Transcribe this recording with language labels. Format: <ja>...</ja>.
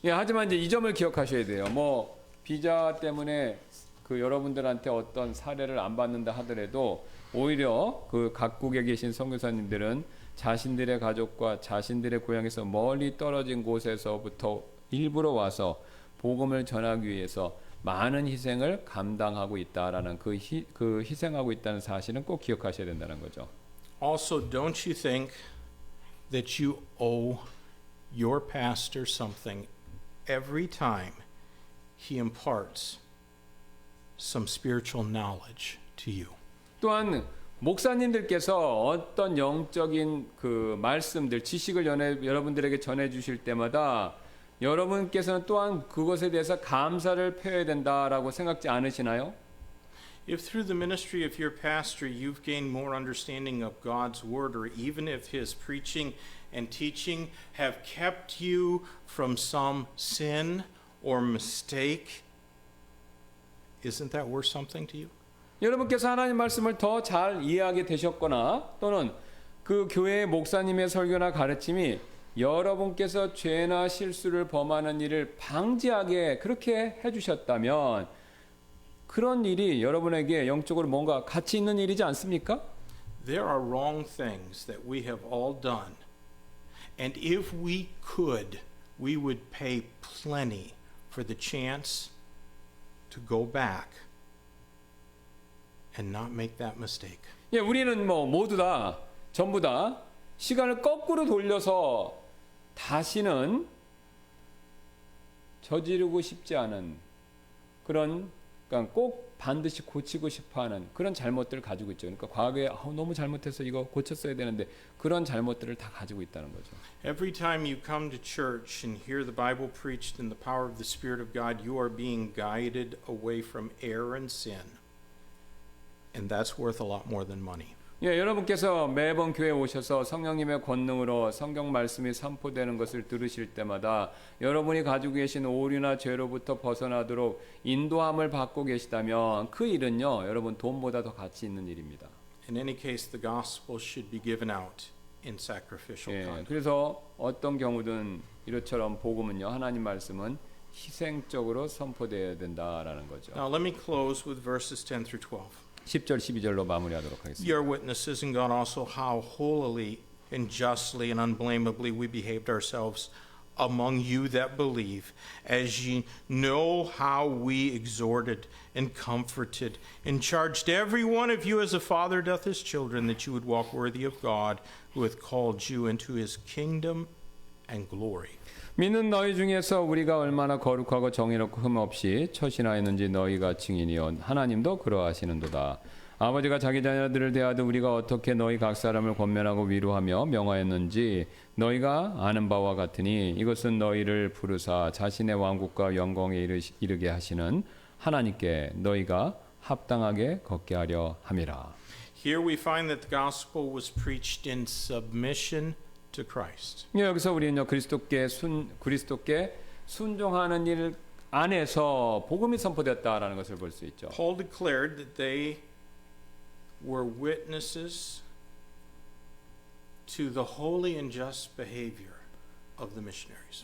<ko>예, 하지만 이제 이 점을 기억하셔야 돼요. 비자 때문에 그 여러분들한테 어떤 사례를 안 받는다 하더라도 오히려 그 각국에 계신 선교사님들은 자신들의 가족과 자신들의 고향에서 멀리 떨어진 곳에서부터 일부러 와서 복음을 전하기 위해서 많은 희생을 감당하고 있다라는 그 희생하고 있다는 사실은 꼭 기억하셔야 된다는 거죠.</ko> <en>Also, don't you think that you owe your pastor something every time he imparts some spiritual knowledge to you?</en> <ko>또한 목사님들께서 어떤 영적인 그 말씀들, 지식을 여러분들에게 전해 주실 때마다 여러분께서는 또한 그것에 대해서 감사를 표해야 된다라고 생각지 않으시나요?</ko> <en>If through the ministry of your pastor you've gained more understanding of God's word, or even if his preaching and teaching have kept you from some sin or mistake, isn't that worth something to you?</en> <ko>여러분께서 하나님 말씀을 더 잘 이해하게 되셨거나 또는 그 교회의 목사님의 설교나 가르침이 여러분께서 죄나 실수를 범하는 일을 방지하게 그렇게 해주셨다면 그런 일이 여러분에게 영적으로 뭔가 가치 있는 일이지 않습니까?</ko> <en>There are wrong things that we have all done, and if we could, we would pay plenty for the chance to go back and not make that mistake.</en> <ko>예, 우리는 모두 다 전부 다 시간을 거꾸로 돌려서 다시는 저지르고 싶지 않은 그런 그러니까 꼭 반드시 고치고 싶어하는 그런 잘못들을 가지고 있죠. 그러니까 과거에 너무 잘못해서 이거 고쳤어야 되는데 그런 잘못들을 다 가지고 있다는 거죠.</ko> <en>Every time you come to church and hear the Bible preached in the power of the Spirit of God, you are being guided away from error and sin. And that's worth a lot more than money.</en> <ko>예, 여러분께서 매번 교회에 오셔서 성령님의 권능으로 성경 말씀이 선포되는 것을 들으실 때마다 여러분이 가지고 계신 오류나 죄로부터 벗어나도록 인도함을 받고 계시다면 그 일은요, 여러분 돈보다 더 가치 있는 일입니다.</ko> <en>In any case, the gospel should be given out in sacrificial</en> <ko>예,</ko> <en>conduct.</en> <ko>그래서 어떤 경우든 이렇처럼 복음은요, 하나님 말씀은 희생적으로 선포되어야 된다라는 거죠.</ko> <en>Now let me close with verses 10 through 12.</en> <ko>10절 12절로 마무리하도록 하겠습니다.</ko> <en>Ye are witnesses, and God also, how holily and justly and unblameably we behaved ourselves among you that believe, as ye know how we exhorted and comforted and charged every one of you as a father doth his children, that you would walk worthy of God, who hath called you into his kingdom and glory.</en> <ko>믿는 너희 중에서 우리가 얼마나 거룩하고 정의롭고 흠없이 처신하였는지 너희가 증인이요 하나님도 그러하시는도다. 아버지가 자기 자녀들을 대하듯 우리가 어떻게 너희 각 사람을 권면하고 위로하며 명하였는지 너희가 아는 바와 같으니 이것은 너희를 부르사 자신의 왕국과 영광에 이르게 하시는 하나님께 너희가 합당하게 걷게 하려 함이라.</ko> <en>Here we find that the gospel was preached in submission to Christ.</en> <ko>여기서 우리는요 그리스도께 순종하는 일 안에서 복음이 선포됐다라는 것을 볼 수 있죠.</ko> <en>Paul declared that they were witnesses to the holy and just behavior of the missionaries.</en>